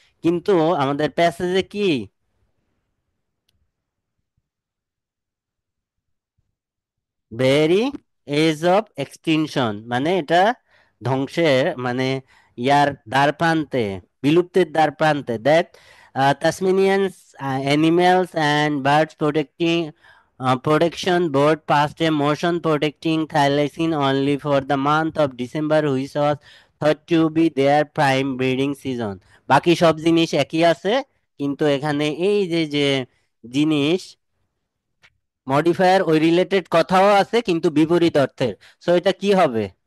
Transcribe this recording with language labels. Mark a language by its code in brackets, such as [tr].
[bn] কিন্তু আমাদের প্যাসেজে কি ভেরি এজ অফ এক্সটিনশন, মানে এটা ধ্বংসের মানে ইয়ার দ্বার প্রান্তে, বিলুপ্তির দ্বার প্রান্তে। [en] That Tasmanian animals and birds protecting protection board passed a motion protecting thylacine only for the month of December, which was thought to be their prime breeding season. [bn] বাকি সব জিনিস একই আছে, কিন্তু এখানে এই যে যে জিনিস মডিফায়ার ওই রিলেটেড কথাও আছে কিন্তু বিপরীত অর্থের। সো এটা কি হবে?